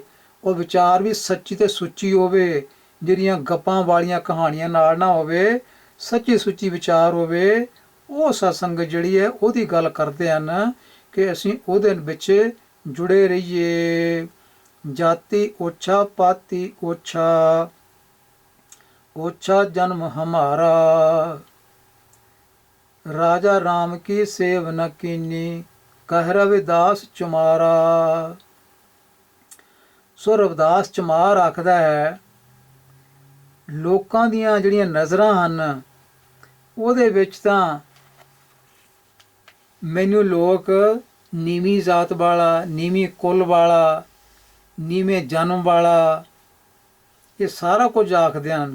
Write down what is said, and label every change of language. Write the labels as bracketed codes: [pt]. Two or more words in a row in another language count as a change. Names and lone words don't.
[pa] ਉਹ ਵਿਚਾਰ ਵੀ ਸੱਚੀ ਤੇ ਸੁੱਚੀ ਹੋਵੇ, ਜਿਹੜੀਆਂ ਗੱਪਾਂ ਵਾਲੀਆਂ ਕਹਾਣੀਆਂ ਨਾਲ ਨਾ ਹੋਵੇ, ਸੱਚੀ ਸੁੱਚੀ ਵਿਚਾਰ ਹੋਵੇ। ਉਹ ਸਤ ਸੰਗਤ ਜਿਹੜੀ ਹੈ ਉਹਦੀ ਗੱਲ ਕਰਦੇ ਹਨ ਕਿ ਅਸੀਂ ਉਹਦੇ ਵਿੱਚ ਜੁੜੇ ਰਹੀਏ। ਜਾਤੀ ਓਛਾ ਪਾਤੀ ਓਛਾ, ਓਛਾ ਜਨਮ ਹਮਾਰਾ, ਰਾਜਾ ਰਾਮ ਕੀ ਸੇਵ ਨ ਕੀਨੀ, ਕਹ ਰਵਿਦਾਸ ਚੁਮਾਰਾ। ਸੋ ਰਵਿਦਾਸ ਚਮਾਰ ਆਖਦਾ ਹੈ, ਲੋਕਾਂ ਦੀਆਂ ਜਿਹੜੀਆਂ ਨਜ਼ਰਾਂ ਹਨ ਉਹਦੇ ਵਿੱਚ ਤਾਂ ਮੈਨੂੰ ਲੋਕ ਨੀਵੀਂ ਜ਼ਾਤ ਵਾਲਾ, ਨੀਵੀਂ ਕੁੱਲ ਵਾਲਾ, ਨੀਵੇਂ ਜਨਮ ਵਾਲਾ, ਇਹ ਸਾਰਾ ਕੁਝ ਆਖਦੇ ਹਨ।